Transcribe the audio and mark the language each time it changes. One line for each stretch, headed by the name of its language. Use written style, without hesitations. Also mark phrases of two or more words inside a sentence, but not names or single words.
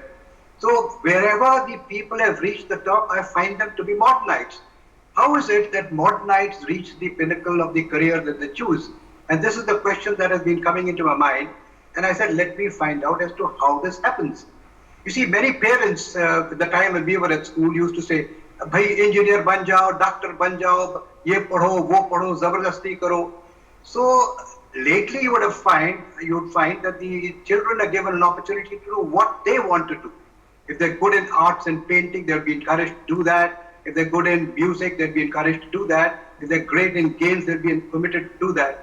English: So wherever the people have reached the top, I find them to be Modernites. How is it that Modernites reach the pinnacle of the career that they choose? And this is the question that has been coming into my mind. And I said, let me find out as to how this happens. You see, many parents at the time when we were at school used to say,
Hindi: "भाई, इंजीनियर बन जाओ, डॉक्टर बन जाओ, ये पढ़ो, वो पढ़ो, ज़बरदस्ती करो."
English: So lately you would find that the children are given an opportunity to do what they want to do. If they're good in arts and painting, they'll be encouraged to do that. If they're good in music, they'd be encouraged to do that. If they're great in games, they'd be permitted to do that.